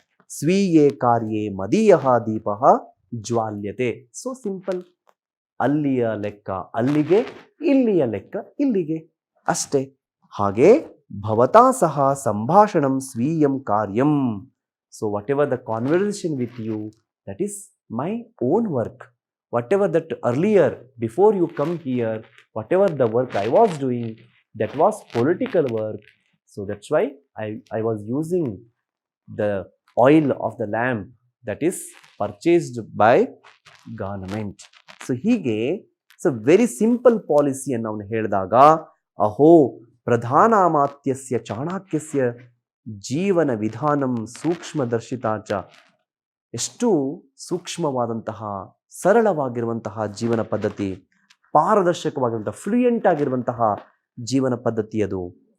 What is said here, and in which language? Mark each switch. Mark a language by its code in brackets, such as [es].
[sa] ಸ್ವೀಯೇ ಕಾರ್ಯೇ ಮದೀಯಃ ದೀಪಃ ಜ್ವಾಲ್ಯತೆ. [en] So simple. [kn] ಅಲ್ಲಿಯ ಲೆಕ್ಕ ಅಲ್ಲಿಗೆ, ಇಲ್ಲಿಯ ಲೆಕ್ಕ ಇಲ್ಲಿಗೆ, ಅಷ್ಟೇ. [sa] ಹಾಗೆ ಭವತಾ ಸಹ ಸಂಭಾಷಣಂ ಸ್ವೀಯಂ ಕಾರ್ಯಂ. [en] So whatever the conversation with you, that is my own work. Whatever that earlier, before you come here, whatever the work I was doing, that was political work. So that's why I was using the oil of the lamp that is purchased by government. [kn] So ಹೀಗೆ [en] very simple policy [kn] ಅನ್ನು ಅವನು ಹೇಳಿದಾಗ, [sa] ಅಹೋ ಪ್ರಧಾನಾಮಾತ್ಯಸ್ಯ ಚಾಣಕ್ಯಸ್ಯ ಜೀವನ ವಿಧಾನಂ ಸೂಕ್ಷ್ಮದರ್ಶಿತಾಚ. [kn] ಎಷ್ಟು ಸೂಕ್ಷ್ಮವಾದಂತಹ, ಸರಳವಾಗಿರುವಂತಹ ಜೀವನ ಪದ್ಧತಿ, ಪಾರದರ್ಶಕವಾಗಿರುವಂತಹ, fluent ಆಗಿರುವಂತಹ ಜೀವನ ಪದ್ಧತಿ ಅದು.